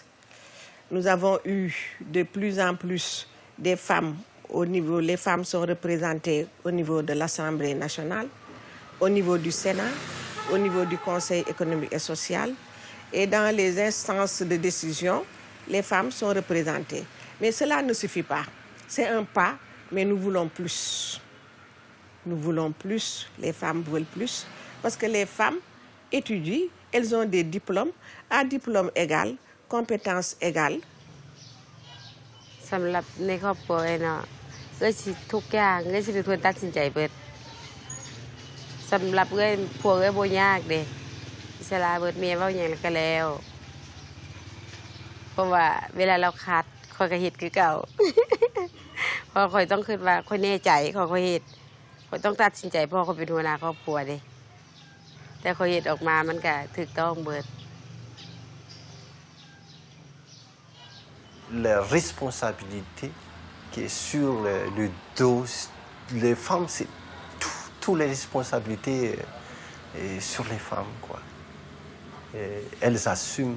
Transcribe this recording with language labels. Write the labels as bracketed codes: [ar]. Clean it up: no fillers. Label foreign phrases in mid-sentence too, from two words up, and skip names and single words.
[fr] Nous avons eu de plus en plus des femmes au niveau, les femmes sont représentées au niveau de l'Assemblée nationale, au niveau du Sénat, au niveau du Conseil économique et social, et dans les instances de décision, les femmes sont représentées. Mais cela ne suffit pas. C'est un pas, mais nous voulons plus. Nous voulons plus, les femmes veulent plus, parce que les femmes étudient, elles ont des diplômes, à diplôme égal, compétences égales. [tts] สำหรับในครอบครัวเนาะก็สิทุกอย่างก็สิเป็นคนตัดสินใจเบิดสำหรับเอ้ยพวกเอ้ยบ่ยากเด้อิสระเบิดเมียเว้าหยังแล้วก็แล้วเพราะว่าเวลาเราขาดข้อยก็เฮ็ดคือเก่า เพราะข้อยต้องคิดว่าข้อยแน่ใจข้อยเฮ็ดข่อยต้องตัดสินใจพ่อเขาเป็นหัวหน้าครอบครัวเด้แต่เขาเฮ็ดออกมามันก็ถูกต้องเบิด [fr] La responsabilité qui est sur le dos les femmes, c'est toutes les responsabilités sur les femmes, quoi. Et elles assument.